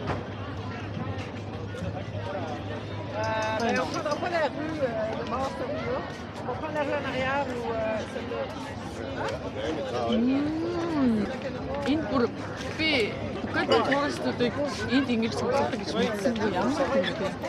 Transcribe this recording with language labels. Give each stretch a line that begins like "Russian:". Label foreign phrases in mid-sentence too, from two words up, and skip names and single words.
French: On prendra pas la rue de Mars-Rio. On prend la rue en arrière ou celle-là.
Mongolian: Энэ бүр би Courtyard туристуудыг энд ингэж сонсдог гэж мэдсэн юм ямар юм бэ?